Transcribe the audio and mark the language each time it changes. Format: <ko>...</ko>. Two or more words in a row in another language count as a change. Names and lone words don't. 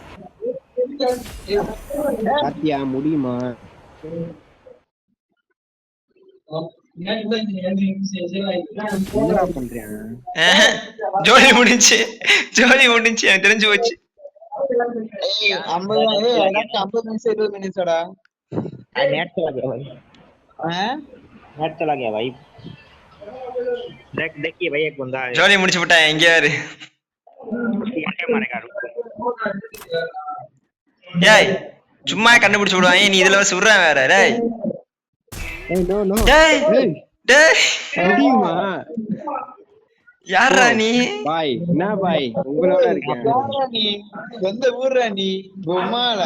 <ta>கார்த்தியா முடியுமா? என்னடா பண்றேன்? ஜோலி முடிஞ்சு எனக்கு தெரிஞ்சு போச்சு. 50 நிமிஷம் 20 நிமிஷம்டா.</ta> <hi>नेट चला गया भाई. नेट चला गया भाई. देखिए भाई एक बंदा है.</hi> <ta>ஜோலி முடிச்சு விட்டேன். எங்க யாரு?</ta> <hi>मारेगा रुको.</hi> <ta>ஏய் சும்மா கண்டுபிடிச்சு விடுவாங்க. நீ இதுல சுடுறேன் வேற. டேய்</ta> <en>no no.</en> <ta>டேய் முடியுமா? யாரா நீ? பாய் என்ன பாய் உங்களோட இருக்கேன். நீ எந்த ஊர்ரா நீ? பொம்மாலா.</ta>